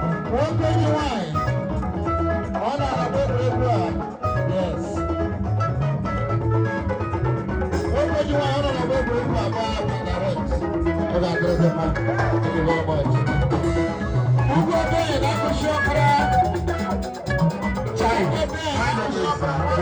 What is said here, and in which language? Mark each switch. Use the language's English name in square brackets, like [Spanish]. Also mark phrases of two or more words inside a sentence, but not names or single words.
[Igbo] Nwoke onye nwanyị, ọ na-agba egwuregwu a, yes. Nwoke onye nwanyị, ọ na-agba egwuregwu a, gbaa agba direct. Ọ ga-adịrị gị mma. [English] Thank you very much. [Igbo] Ugwu Obenye na-akụchi ọkara. Chai. Ugwu Obenye na-akụchi ọkara.